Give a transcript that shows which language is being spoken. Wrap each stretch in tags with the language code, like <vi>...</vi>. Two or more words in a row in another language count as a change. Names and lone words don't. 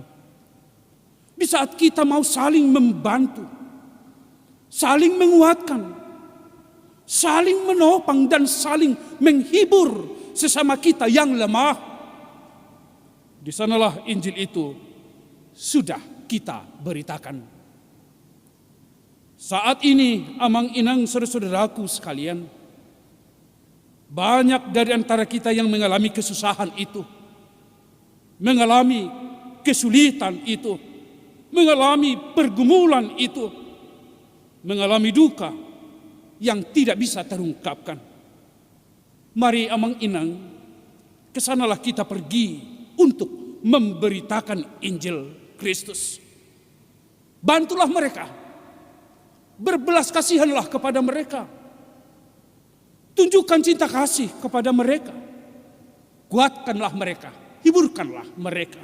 <id>Di saat kita mau saling membantu, saling menguatkan, saling menopang dan saling menghibur sesama kita yang lemah, di sanalah Injil itu sudah kita beritakan. Saat ini amang inang saudara-saudaraku sekalian, banyak dari antara kita yang mengalami kesusahan itu, mengalami kesulitan itu, mengalami pergumulan itu, mengalami duka yang tidak bisa terungkapkan. Mari amang inang, kesanalah kita pergi untuk memberitakan Injil Kristus. Bantulah mereka, berbelas kasihanlah kepada mereka, tunjukkan cinta kasih kepada mereka, kuatkanlah mereka, hiburkanlah mereka.</id>